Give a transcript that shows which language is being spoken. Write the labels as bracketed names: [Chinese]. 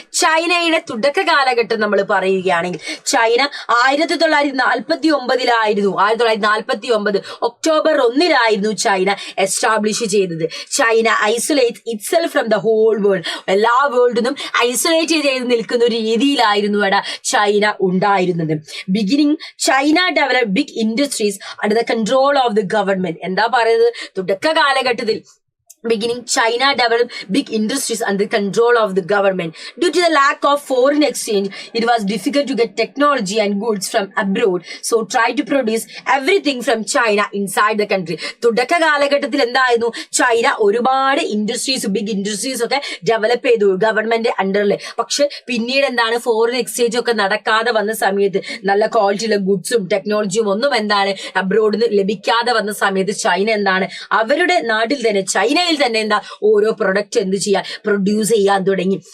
[Malayalam] ചൈനയുടെ തുടക്ക കാലഘട്ടം നമ്മൾ പറയുകയാണെങ്കിൽ ചൈന 1949 ഒക്ടോബർ 1 ചൈന എസ്റ്റാബ്ലിഷ് ചെയ്തത്. [English] China isolate itself from the whole world. [Malayalam] എല്ലാ വേൾഡിനും ഐസൊലേറ്റ് ചെയ്ത് നിൽക്കുന്ന ഒരു രീതിയിലായിരുന്നു അവിടെ ചൈന ഉണ്ടായിരുന്നത്. [English] Beginning China develop big industries under the control of the government. [Malayalam] എന്താ പറയുന്നത്? തുടക്ക കാലഘട്ടത്തിൽ [English] beginning China developed big industries under the control of the government. Due to the lack of foreign exchange, it was difficult to get technology and goods from abroad, so try to produce everything from China inside the country. [Malayalam] തുടക്ക കാലഘട്ടത്തിൽ എന്തായിരുന്നു? China ഒരുപാട് big industries ഒക്കെ develop ചെയ്തു government അണ്ടറിൽ. പക്ഷെ പിന്നീട് എന്താണ് ഫോറിൻ എക്സ്ചേഞ്ച് ഒക്കെ നടക്കാതെ വന്ന സമയത്ത്, നല്ല ക്വാളിറ്റിയുള്ള ഗുഡ്സും ടെക്നോളജിയും ഒന്നും എന്താണ് അബ്രോഡിൽ നിന്ന് ലഭിക്കാതെ വന്ന സമയത്ത് ചൈന എന്താണ് അവരുടെ നാട്ടിൽ തന്നെ ചൈനയിൽ തന്നെ എന്താ ഓരോ പ്രൊഡക്റ്റ് എന്ത് ചെയ്യാൻ പ്രൊഡ്യൂസ് ചെയ്യാൻ തുടങ്ങി.